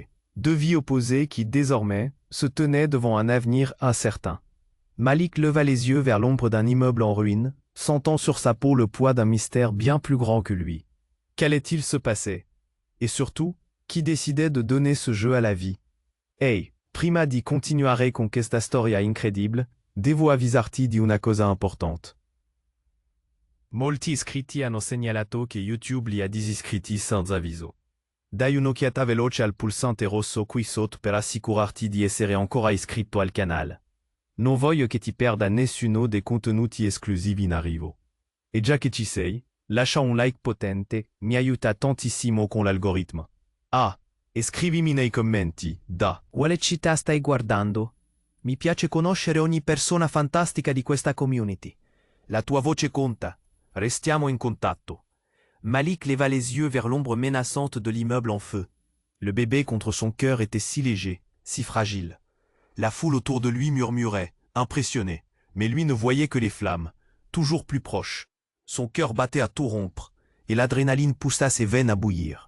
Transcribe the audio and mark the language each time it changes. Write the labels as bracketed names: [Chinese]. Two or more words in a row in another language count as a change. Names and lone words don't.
[French] Deux vies opposées qui, désormais, se tenaient devant un avenir incertain. Malik leva les yeux vers l'ombre d'un immeuble en ruine, sentant sur sa peau le poids d'un mystère bien plus grand que lui. Qu'allait-il se passer? Et surtout, qui décidait de donner ce jeu à la vie? [Italian] Hey, prima di continuare con questa storia incredibile, devo avvisarti di una cosa importante. Molti iscritti hanno segnalato che YouTube li ha disiscritti senza avviso. Dai un'occhiata veloce al pulsante rosso qui sotto per assicurarti di essere ancora iscritto al canale. Non voglio che ti perda nessuno dei contenuti esclusivi in arrivo. E già che ci sei, lascia un like potente, mi aiuta tantissimo con l'algoritmo. Ah, e scrivimi nei commenti, da quale città stai guardando? Mi piace conoscere ogni persona fantastica di questa community. La tua voce conta. Restiamo in contatto. [French] Malik leva les yeux vers l'ombre menaçante de l'immeuble en feu. Le bébé contre son cœur était si léger, si fragile. La foule autour de lui murmurait, impressionnée, mais lui ne voyait que les flammes, toujours plus proches. Son cœur battait à tout rompre, et l'adrénaline poussa ses veines à bouillir.